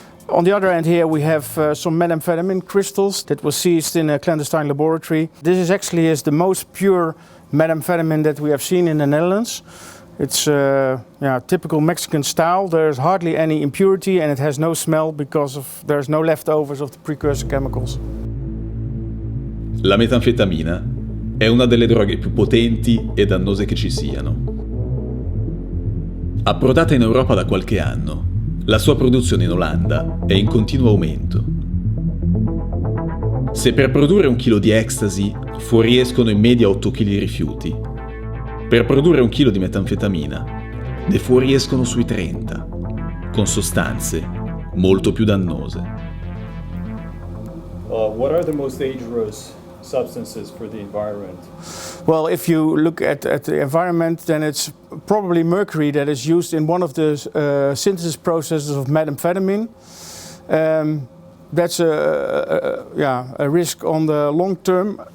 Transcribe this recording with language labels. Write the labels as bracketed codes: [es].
[en] On the other hand here we have some methamphetamine crystals that was seized in a clandestine laboratory. This is actually the most pure methamphetamine that we have seen in the Netherlands. It's typical Mexican style. There's hardly any impurity and it has no smell because there's no leftovers of the precursor chemicals. [it] La metanfetamina è una delle droghe più potenti e dannose che ci siano. Approdata in Europa da qualche anno, la sua produzione in Olanda è in continuo aumento. Se per produrre 1 chilo di ecstasy fuoriescono in media 8 kg di rifiuti, per produrre 1 chilo di metanfetamina ne fuoriescono sui 30, con sostanze molto più dannose. [en] What are the most dangerous substances for the environment? Well, if you look at the environment, then it's probably mercury that is used in one of the synthesis processes of methamphetamine. That's a risk on the long term.